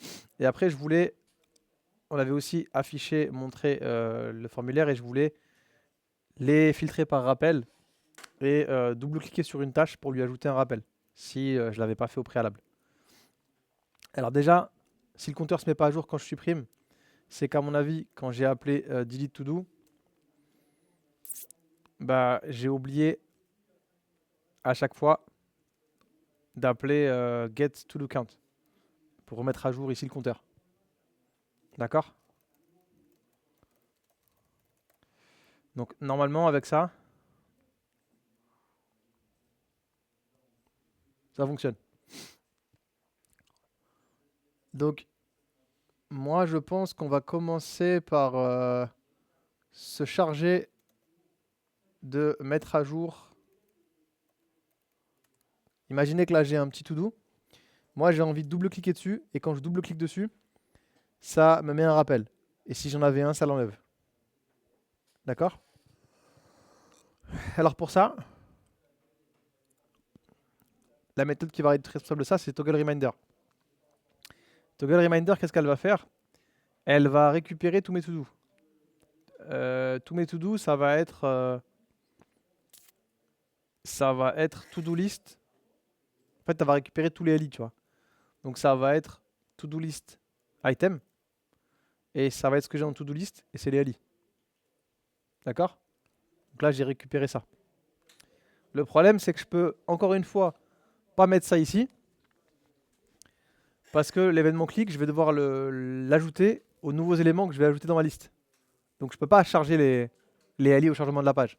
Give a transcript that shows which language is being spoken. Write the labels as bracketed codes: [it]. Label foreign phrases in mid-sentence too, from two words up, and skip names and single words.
[fr] Et après, on avait aussi affiché, montré le formulaire et je voulais les filtrer par rappel et double-cliquer sur une tâche pour lui ajouter un rappel, si je ne l'avais pas fait au préalable. Alors déjà, si le compteur ne se met pas à jour quand je supprime, c'est qu'à mon avis, quand j'ai appelé [en] delete to do, [fr] bah, j'ai oublié à chaque fois d'appeler [en] get to do count [fr] pour remettre à jour ici le compteur. D'accord? Donc normalement avec ça, ça fonctionne. Donc moi je pense qu'on va commencer par se charger de mettre à jour. Imaginez que là j'ai un petit to-do. Moi j'ai envie de double-cliquer dessus et quand je double-clique dessus, ça me met un rappel. Et si j'en avais un, ça l'enlève. D'accord? Alors pour ça, la méthode qui va être responsable de ça, c'est [en] toggle reminder. Toggle reminder, [fr] qu'est-ce qu'elle va faire? Elle va récupérer tous mes to-do. Tous mes to-do, ça va être [en] to-do list. [fr] En fait, elle va récupérer tous les LI, tu vois. Donc ça va être [en] to-do list item. [fr] Et ça va être ce que j'ai en [en] to-do list, [fr] et c'est les LI. D'accord? Donc là, j'ai récupéré ça. Le problème, c'est que je peux, encore une fois, pas mettre ça ici. Parce que l'événement clic, je vais devoir l'ajouter aux nouveaux éléments que je vais ajouter dans ma liste. Donc je ne peux pas charger les LI au chargement de la page.